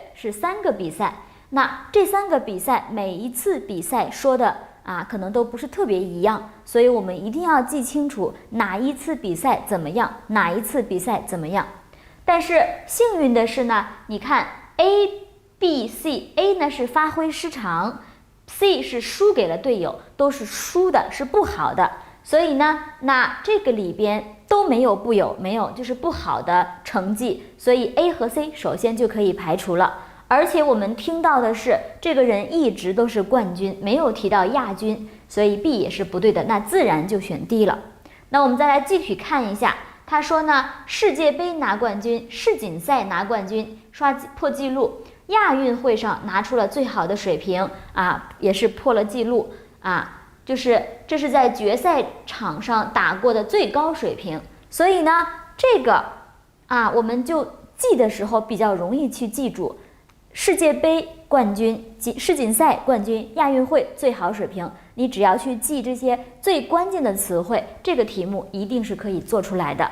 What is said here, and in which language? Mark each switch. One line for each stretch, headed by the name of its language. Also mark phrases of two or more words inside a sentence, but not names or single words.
Chinese: 是3個比賽。那這3個比賽每一次比賽說的可能都不是特別一樣，所以我們一定要記清楚哪一次比賽怎麼樣，哪一次比賽怎麼樣。但是幸運的是呢，你看 A、B、C，A 呢是發揮失常， C 是輸給了隊友，都是輸的，是不好的。所以呢，那這個裡邊都沒有就是不好的成績，所以 A 和 C 首先就可以排除了。而且我們聽到的是這個人一直都是冠軍，沒有提到亞軍，所以 B 也是不對的，那自然就選 D 了。那我們再來具體看一下，他說呢，世界杯拿冠軍，世錦賽拿冠軍，刷破紀錄，亞運會上拿出了最好的水平也是破了紀錄就是這是在決賽場上打過的最高水平。所以呢，這個我們就記的時候比較容易去記住，世界杯冠軍、世錦賽冠軍、亞運會最好水平，你只要去記這些最關鍵的詞彙，這個題目一定是可以做出來的。